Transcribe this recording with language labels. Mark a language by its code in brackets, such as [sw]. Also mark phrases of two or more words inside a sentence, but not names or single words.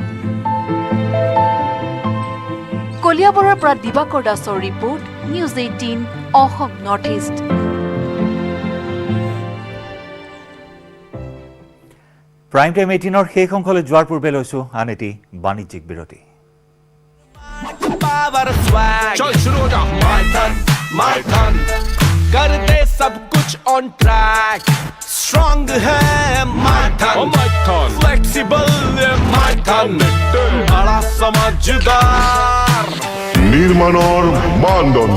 [as] কলিয়াবৰৰ পৰা দিবাকৰ দাসৰ ৰিপৰ্ট, নিউজ 18 অসম নৰ্থ ইষ্ট। প্ৰাইম টাইম 18ৰ শেষ অংশলৈ যোৱাৰ পূৰ্বে লৈছো আন এটি বাণিজ্যিক বিৰতি। [hi] चल शुरू हो जा माय टर्न कर दे सब कुछ [en] on track [hi] स्ट्रांग है माय टर्न फ्लेक्सिबल माय टर्न बड़ा समझदार [as] নির্মাণৰ মানদণ্ড